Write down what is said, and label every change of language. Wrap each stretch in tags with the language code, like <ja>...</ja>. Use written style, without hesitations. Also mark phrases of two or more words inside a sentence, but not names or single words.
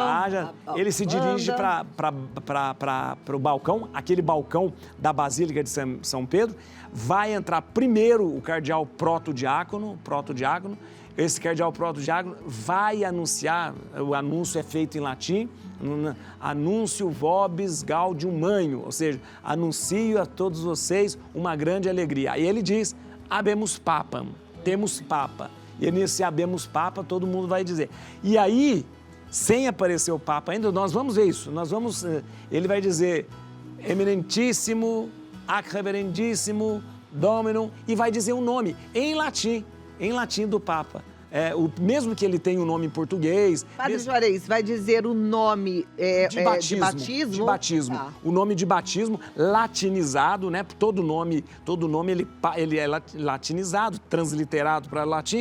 <pt>Ele se dirige para o balcão, aquele balcão da Basílica de São Pedro. Vai entrar primeiro o cardeal protodiácono. Esse cardeal protodiácono vai anunciar, o anúncio é feito em latim,</pt> <la>anúncio vobis gaudium magnum,</la> <pt>ou seja, anuncio a todos vocês uma grande alegria. Aí ele diz,</pt> <la>habemus papam,</la> <pt>temos Papa. E nesse</pt> <la>habemus Papa</la> <pt>todo mundo vai dizer. E aí, sem aparecer o Papa ainda, nós vamos ver isso, ele vai dizer,</pt> <la>eminentíssimo, ac reverendíssimo, dominum,</la> <pt>e vai dizer um nome em latim do Papa. Mesmo que ele tenha um nome em português... Padre Juarez, vai dizer o nome de batismo? De batismo. Tá. O nome de batismo latinizado, né? Todo nome ele é latinizado, transliterado para latim.</pt>